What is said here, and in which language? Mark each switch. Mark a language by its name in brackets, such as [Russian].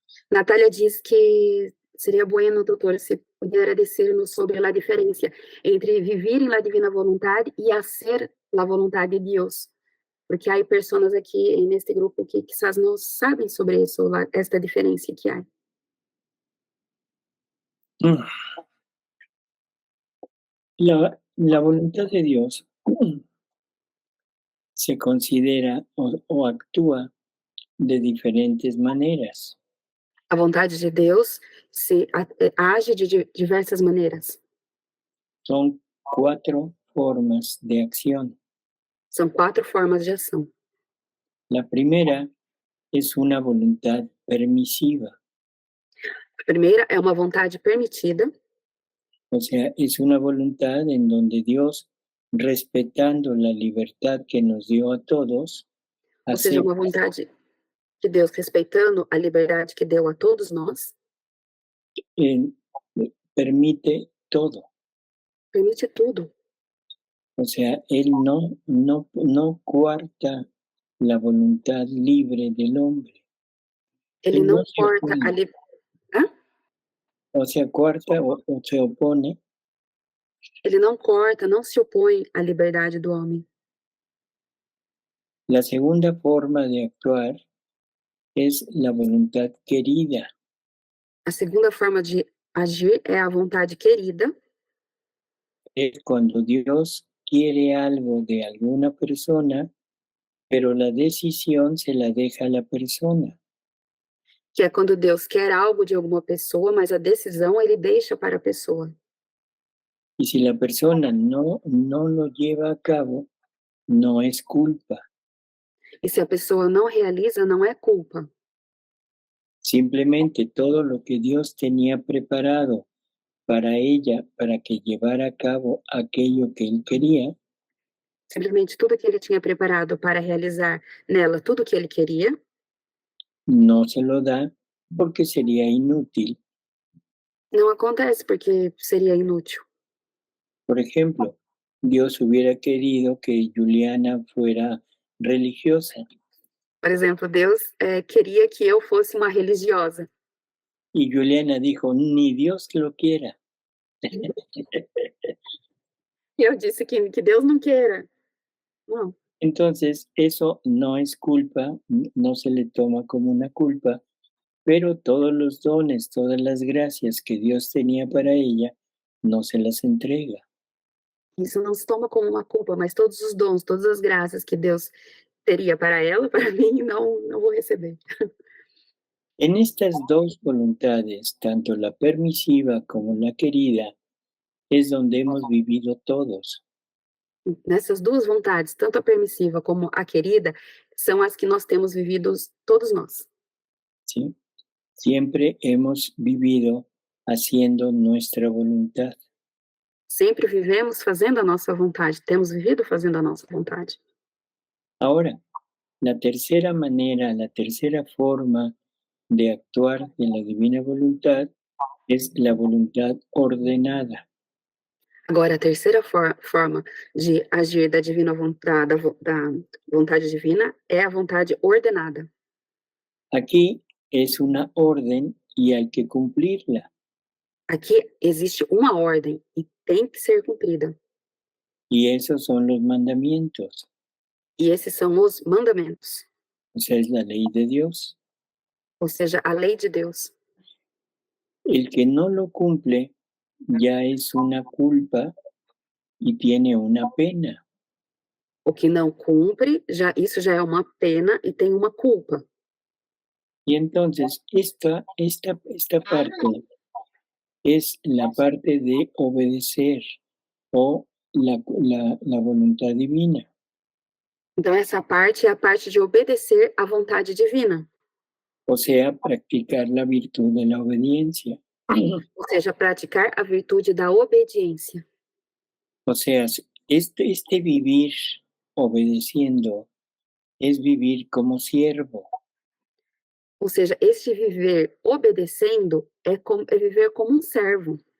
[Portuguese] Natália diz que seria [Spanish] bueno, [Portuguese] doutor, se [Spanish] pudiera [Portuguese] dizer-nos sobre a diferença entre viver na divina vontade e fazer a vontade de Deus. Porque há pessoas aqui neste grupo que [Spanish] quizás [Portuguese] não sabem sobre isso, esta diferença que há. [Spanish] La voluntad de Dios se considera o actúa de diferentes maneras. [Portuguese] A vontade de Deus age de diversas maneiras. [Spanish] Son 4 formas de acción. [Portuguese] São 4 formas de ação. [Spanish] La primera es una voluntad permisiva. [Portuguese] A primeira é uma vontade permitida. [Spanish] O sea, es una voluntad en donde Dios, respetando la libertad que nos dio a todos, [Portuguese] Ou seja, uma vontade de Deus respeitando a liberdade que deu a todos nós, [Spanish] permite todo. [Portuguese] Permite tudo. [Spanish] O sea, Él no coarta la voluntad libre del hombre. [Portuguese] Ele não corta a liberdade. [Spanish] O sea, coarta o se opone. [Portuguese] Ele não corta, não se opõe à liberdade do homem. [Spanish] La segunda forma de actuar es la voluntad querida. [Portuguese] A segunda forma de agir é a vontade querida. [Spanish] Es cuando Dios quiere algo de alguna persona, pero la decisión se la deja a la persona. [Portuguese] Que é quando Deus quer algo de alguma pessoa, mas a decisão ele deixa para a pessoa. [Spanish] Y si la persona no lo lleva a cabo, no es culpa. [Portuguese] E se a pessoa não realiza, não é culpa. [Spanish] Simplemente todo lo que Dios tenía preparado para ella, para que llevara a cabo aquello que Él quería, [Portuguese] simplesmente tudo que ele tinha preparado para realizar nela, tudo que ele queria, [Spanish] no se lo da porque sería inútil. [Portuguese] não acontece porque seria inútil. [Spanish] Por ejemplo, Dios hubiera querido que Juliana fuera religiosa. [Portuguese] Por exemplo, Deus queria que eu fosse uma religiosa. [Spanish] Y Juliana dijo, ni Dios lo quiera. [Portuguese] E eu disse que Deus não queira. Não. [Spanish] Entonces, eso no es culpa, no se le toma como una culpa, pero todos los dones, todas las gracias que Dios tenía para ella, no se las entrega. [Portuguese] Isso não se toma como uma culpa, mas todos os dons, todas as graças que Deus teria para ela, para mim, não vou receber. [Spanish] En estas dos voluntades, tanto la permisiva como la querida, es donde hemos vivido todos. [Portuguese] Nessas duas vontades, tanto a permissiva como a querida, são as que nós temos vivido todos nós. [Spanish] ¿Sí? Siempre hemos vivido haciendo nuestra voluntad. [Portuguese] Sempre vivemos fazendo a nossa vontade, temos vivido fazendo a nossa vontade. [Spanish] Ahora, la tercera manera, la tercera forma de actuar de la divina voluntad es la voluntad ordenada. [Portuguese] Agora, a terceira forma de agir da divina vontade, da vontade divina é a vontade ordenada. [Spanish] Aquí es una orden y hay que cumplirla. [Portuguese] Aqui existe uma ordem e tem que ser cumprida. [Spanish] Y esos son los mandamientos. [Portuguese] E esses são os mandamentos, [Spanish] O sea, es la ley de Dios. [Portuguese] ou seja, a lei de Deus. [Spanish] El que no lo cumple ya es una culpa y tiene una pena. [Portuguese] O que não cumpre, isso já é uma pena e tem uma culpa. [Spanish] Y entonces esta parte es la parte de obedecer o la voluntad divina. [Portuguese] Então, essa parte é a parte de obedecer à vontade divina, [Spanish] O sea, practicar la virtud de la obediencia. [Portuguese] ou seja, praticar a virtude da obediência. [Spanish] O sea, este vivir obedeciendo es vivir como siervo. [Portuguese] Ou seja, este viver obedecendo é viver como um servo.